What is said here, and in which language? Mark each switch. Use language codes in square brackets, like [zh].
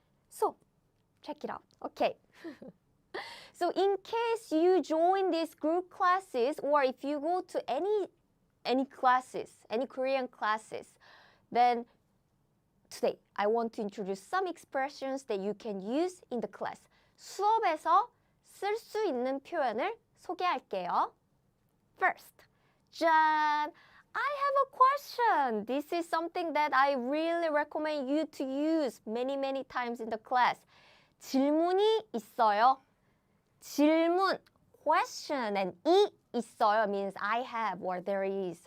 [en] So check it out. Okay. So in case you join these group classes, or if you go to any classes, any Korean classes, then today I want to introduce some expressions that you can use in the class. [ko] 수업에서 쓸 수 있는 표현을 소개할게요. [en] First, 짠! I have a question. This is something that I really recommend you to use many times in the class. [ko] 질문이 있어요. [en] 질문, question, and 이 있어요 means I have or there is.